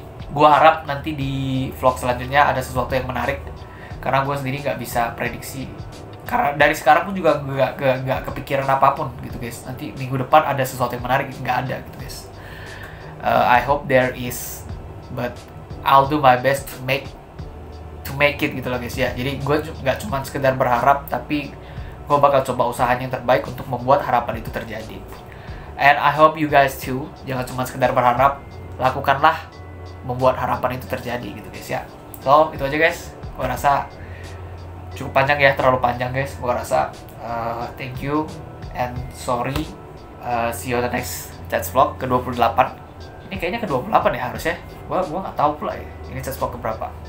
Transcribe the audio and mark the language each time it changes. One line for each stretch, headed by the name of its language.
Indonesian: Gue harap nanti di vlog selanjutnya ada sesuatu yang menarik, karena gue sendiri nggak bisa prediksi. Karena dari sekarang pun juga nggak kepikiran apapun gitu guys. Nanti minggu depan ada sesuatu yang menarik, nggak ada gitu guys.
English: I hope there is, but I'll do my best to make it
Indonesian: gitu loh guys ya. Jadi gue nggak cuma sekedar berharap, tapi gue bakal coba usahanya yang terbaik untuk membuat harapan itu terjadi.
English: And I hope you guys too,
Indonesian: jangan cuma sekedar berharap, lakukanlah membuat harapan itu terjadi gitu guys ya. So itu aja guys. Gue rasa cukup panjang ya, terlalu panjang guys. Gue rasa
English: thank you and sorry. See you on the next Chats Vlog ke-28.
Indonesian: Ini kayaknya ke-28 ya harusnya. Gue nggak tahu pula ya ini Chats Vlog keberapa.